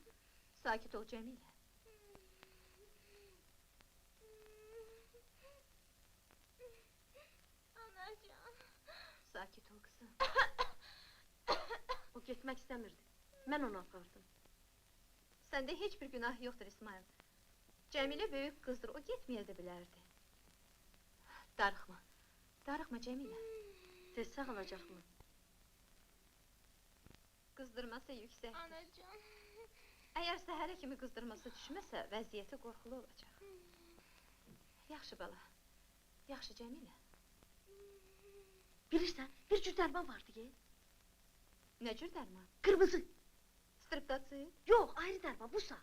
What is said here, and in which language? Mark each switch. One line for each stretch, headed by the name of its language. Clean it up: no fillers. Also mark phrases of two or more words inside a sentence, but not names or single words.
Azerbaijani: Sakit ol Cemile. Anacığım. Sakit ol kızım. O getmək istəmirdi. Mən onu apardım.
Turkish: Sende hiçbir günah yoktur İsmail. Cemile büyük kızdır, o gitmeye de bilerdi.
Azerbaijani: Darıxma, darıxma Cemile. Tez sağalacaqmı?
Turkish: Kızdırması yüksek.
Azerbaijani: Anacığım. Eğer səhərə kimi qızdırması düşməsə, vəziyyəti qorxulu olacaq. Yaxşı bala, yaxşı Cemile. Bilirsən, bir cür dərman vardı ki. Nə cür dərman? Qırmızı. Striptası? Yox, ayrı dərman, busa.